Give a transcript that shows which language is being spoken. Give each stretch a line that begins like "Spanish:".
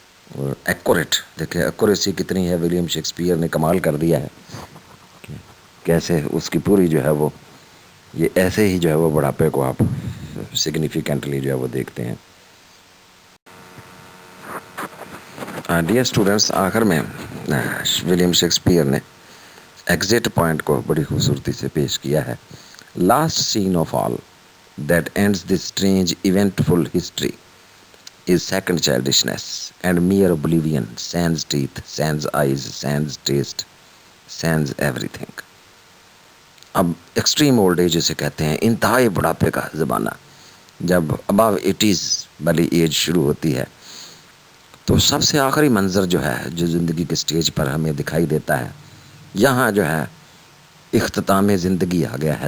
Urdu: اور ایکوریٹ, دیکھیں ایکوریسی کتنی ہے. ولیم شیکسپیئر نے کمال کر دیا ہے, کیسے اس کی پوری جو ہے وہ یہ ایسے ہی جو ہے وہ بڑھاپے کو آپ سگنیفیکنٹلی جو ہے وہ دیکھتے ہیں. ڈیئر اسٹوڈنٹس, آخر میں ولیم شیکسپیئر نے ایگزٹ پوائنٹ کو بڑی خوبصورتی سے پیش کیا ہے.
English: Last scene of all that ends this strange eventful history is second childishness and mere oblivion, sans teeth, sans eyes, sans taste, sons every thing.
Urdu: اب ایکسٹریم اولڈ ایج اسے کہتے ہیں، انتہائی بڑھاپے کا زمانہ. جب اباو 80s والی ایج شروع ہوتی ہے تو سب سے آخری منظر جو ہے جو زندگی کے سٹیج پر ہمیں دکھائی دیتا ہے، یہاں جو ہے اختتام زندگی آ گیا ہے.